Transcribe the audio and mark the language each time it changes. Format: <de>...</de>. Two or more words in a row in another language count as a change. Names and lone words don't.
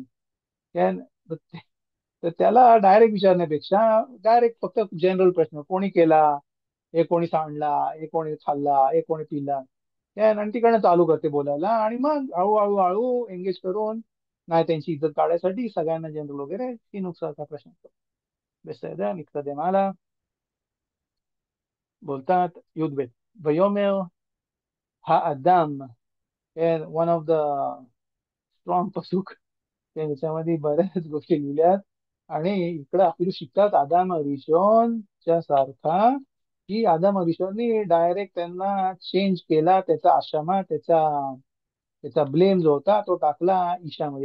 <mr>कारण तर त्याला डायरेक्ट विचारण्यापेक्षा डायरेक्ट फक्त जनरल प्रश्न कोणी केला, हे कोणी सांडला, हे कोणी खाल्ला, हे कोणी पिला, आणि तिकडनं चालू करते बोलायला आणि मग हळूहळू हळू एंगेज करून नाही त्यांची इज्जत काढायसाठी सगळ्यांना जनरल वगैरे ही नुकसानचा प्रश्न असतो.</mr> <he>בסדר, נתקדם הלאה. बोलतात युद्धभेद ויאמר האדם, כן,</he> <en>one of the strong पसूक.</en> <mr>त्याच्यामध्ये बऱ्याच गोष्टी लिहिल्यात आणि इकडं आपल्याला शिकतात आदाम रिशोनच्या सारखा की आदाम रिशोननी डायरेक्ट त्यांना चेंज केला, त्याचा आशामा त्याचा त्याचा ब्लेम जो होता तो टाकला ईशामध्ये.</mr>